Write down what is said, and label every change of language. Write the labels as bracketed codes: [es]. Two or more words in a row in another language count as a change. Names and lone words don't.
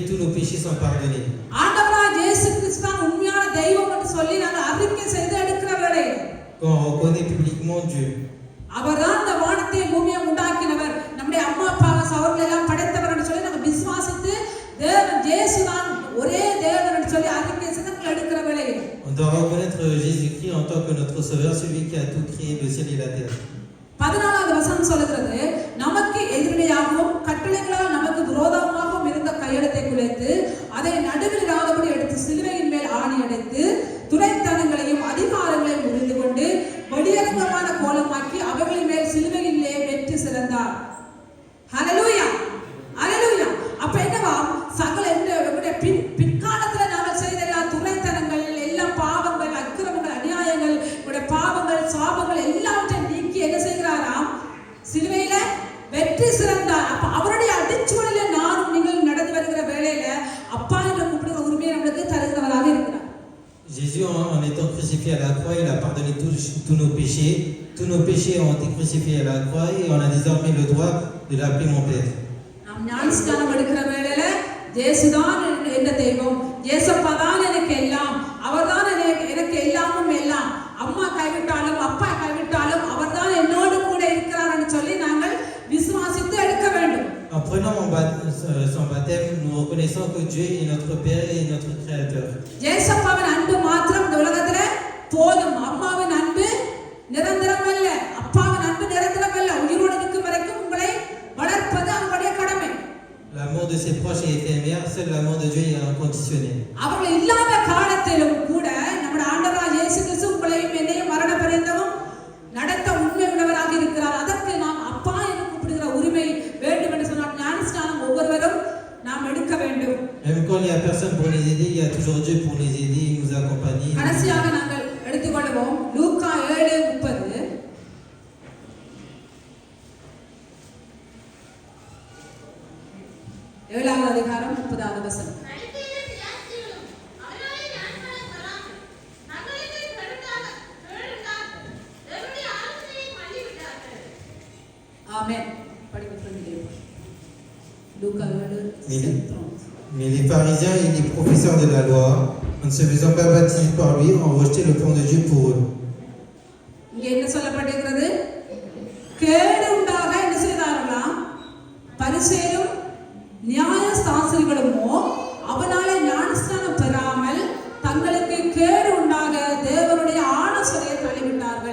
[fr] nos péchés sont pardonnés. [ta] ஆண்டவராகிய இயேசு கிறிஸ்து தான் உண்மையான தெய்வம் என்று சொல்லி நாங்கள் அறிக்கை செய்து எடுக்கிற வேளையில் [fr] Quand on reconnaît publiquement Dieu, [ta] அவர்தான் இந்த வானத்தையும் பூமியை உண்டாக்கினவர், நம்முடைய அம்மா அப்பா அவர்கள் எல்லாம் படைத்தவர் என்று சொல்லி நாங்கள் விசுவாசித்து தேவன் இயேசுதான் ஒரே தேவன் என்று சொல்லி அறிக்கை செய்து நாங்கள் எடுக்கிற வேளையில் [fr] on doit reconnaître Jésus-Christ en tant que notre sauveur, celui qui a tout créé, le ciel et la terre. [ta] 14வது வசனம் சொல்கிறது, நமக்கு எதிரிடையாகவும் கட்டளைகளால் நமக்கு விரோதமாகவும் இருந்த கையெழுத்தை குலைத்து அதை நடுவில் இராதபடி எடுத்து சிலுவையின் மேல் ஆணி அடைத்து துரைத்தனங்களையும் அதிகாரங்களையும் முறிந்து கொண்டு வெளியரங்கமான கோலமாக்கி அவர்களின் மேல் சிலுவையிலே வெற்றி சிறந்தார். ஹல்லேலூயா, ஹல்லேலூயா. அப்ப என்னவா, சகல எங்களுடைய பிற்காலத்துல நாங்கள் செய்த எல்லா துரைத்தனங்கள், எல்லா பாவங்கள், அக்கிரமங்கள், அநியாயங்கள், உங்களுடைய பாவங்கள், சாபங்கள் எல்லாவற்றையும் நீக்கி என்ன செய்கிறாராம், சிலுவையில வெற்றி சிறந்தார். அப்ப அவருடைய அடிச்சுவடில நானும் நீங்கள் நடந்து வருகிற வேளையில அப்பா என்று கூப்பிடுகிற உரிமையை நம்மளுக்கு தருகிறவராக இருக்கிறார். [fr] Jésus, en étant crucifié à la croix, il a pardonné tous nos péchés. Tous nos péchés ont été crucifiés à la croix et on a désormais le droit de l'appeler mon Père. [ta] நாம் ஞானஸ்நானம் எடுக்கிற வேளையில இயேசுதான் என்ற தெய்வம், இயேசப்பா தான் எனக்கு எல்லாம், அவர்தான் எனக்கு எல்லாமும் எல்லாம், அம்மா கைவிட்டாலும் அப்பா கைவிட்டாலும் அவர்தான் என்னோடு கூட இருக்கிறார் என்று சொல்லி நாங்கள் விசுவாசித்து எடுக்க வேண்டும். [fr] En prenant son baptême, nous reconnaissons que Dieu est notre Père et notre Créateur. [ta] இயேசப்பாவின் அன்பு மாத்திரம் இந்த உலகத்துல போதும். அம்மாவின் அன்பு நிரந்தரம் அல்ல, அப்பாவின் அன்பு நிரந்தரம் அல்ல. உயிரோடு இருக்கும் வரைக்கும் உங்களை வளர்ப்பது அவருடைய கடமை. [fr] L'amour de ses proches est éphémère, seul l'amour de Dieu est inconditionnel. [ta] அவர்கள் இல்லாத காலத்திலும் கூட நம்முடைய ஆண்டவராகிய இயேசு கிறிஸ்து உங்களையும் என்னையும் மரண பரியந்தமும் நடத்த உண்மை உள்ளவராக இருக்கிறார். அதற்கு நாம் அப்பா என்று கூப்பிடுகிற உரிமை வேண்டும் என்று சொன்னால் ஞானஸ்நானம் ஒவ்வொருவரும் நாம் எடுக்க வேண்டும். [fr] Même quand il n'y a personne pour les aider, il y a toujours Dieu pour les aider, nous accompagner. [ta] கடைசியாக நாங்கள் எடுத்துக்கொள்வோம் லூக்கா 7:30. ஏழாவது அதிகாரம் 30வது வசனம். ஆமென். [fr] Mais les pharisiens et les professeurs de la loi, en ne se faisant pas baptiser par lui, ont rejeté le plan de Dieu pour eux. [ta] இங்கே என்ன சொல்லப்பட்டிருக்கிறது? கேடு உண்டாக என்ன செய்தார்களாம்? பரிசேயரும் நியாயசாஸ்திரிகளுமோ அவனாலே ஞானஸ்நானம் பெறாமல் தங்களுக்கு கேடு உண்டாக தேவனுடைய ஆலோசனையை தள்ளிவிட்டார்கள்.